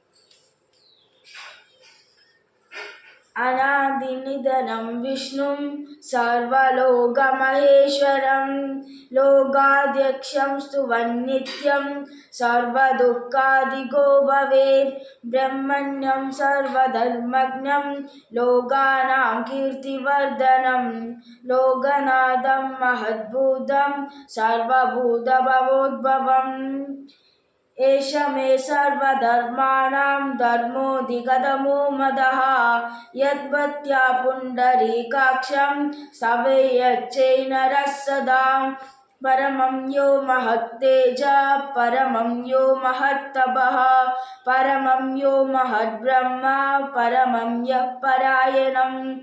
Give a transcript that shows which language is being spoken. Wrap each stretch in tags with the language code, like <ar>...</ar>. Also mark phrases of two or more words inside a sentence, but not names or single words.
<sa>അനാദിനിധനം വിഷ്ണും സർവലോകമഹേശ്വരം ലോകാധ്യക്ഷം സ്തുവന്നിത്യം സർവദുഃഖാദിഗോ ഭവേത് ബ്രഹ്മണ്യം സർവധർമ്മജ്ഞം ലോകാനാം കീർത്തിവർദ്ധനം ലോകനാഥം മഹദ്ഭൂതം സർവഭൂതഭവോദ്ഭവം एष मे सर्वधर्माणां धर्मोऽधिगतमो मदः यद्भक्त्या पुण्डरीकाक्षं सेवयेच्चैनरः सदा परमं यो महत्तेजः परमं यो महत्तपः परमं यो महद्ब्रह्म परमं यः परायणम्</sa>